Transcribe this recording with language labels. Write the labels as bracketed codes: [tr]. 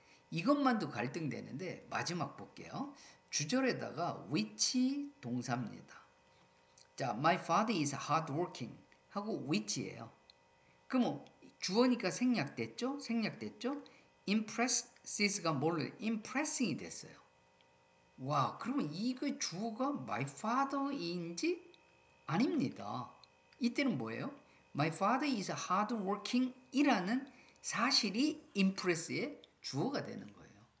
[ko] 이것만도 갈등되는데 마지막 볼게요. 주절에다가 which 동사입니다. [en] 자, my father is hardworking 하고 which예요. [ko] 그럼 주어니까 생략됐죠? impresses가 뭘로 impressing이 됐어요. 와, 그러면 이거 주어가 my father인지 아닙니다. 이때는 뭐예요? [en] My father is hardworking [ko] 이라는 사실이 impress의 주어가 되는 거예요.